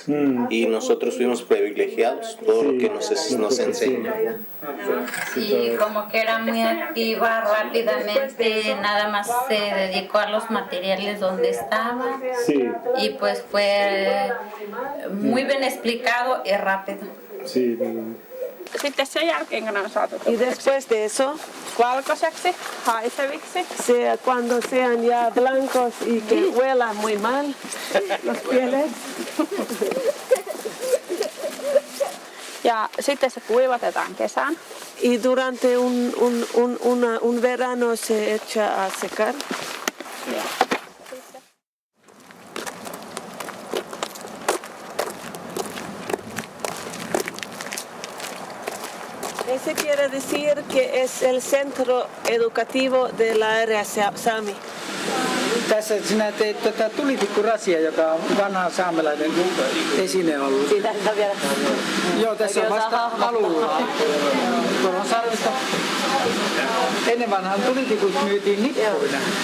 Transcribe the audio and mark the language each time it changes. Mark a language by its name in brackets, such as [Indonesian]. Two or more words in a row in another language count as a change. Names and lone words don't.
[Spanish] Y nosotros fuimos privilegiados, todo lo que nos enseña. Y como que era muy activa, rápidamente, nada más se dedicó a los materiales donde estaba. Sí. Y pues fue muy bien explicado y rápido. Sí. [Finnish] Sitten sen jälkeen, kun ne on saatu [Spanish] Y después de eso, [Finnish] valkoiseksi, haiseviksi. [Spanish] cuando sean ya blancos y que huelan muy mal los pieles, [Finnish] Ja sitten se kuivatetaan kesän. [Spanish] y durante un verano se echa a secar. Eso quiere decir que es el centro educativo de la área Sami. [Finnish] Tässä sinä teet tulitikkurasia, joka on vanha saamelainen esine ollut. Siitä vielä. Joo, tässä on vasta alulla. Turonsarvista. Ennen vanhaan tulitikut myytiin nippuina.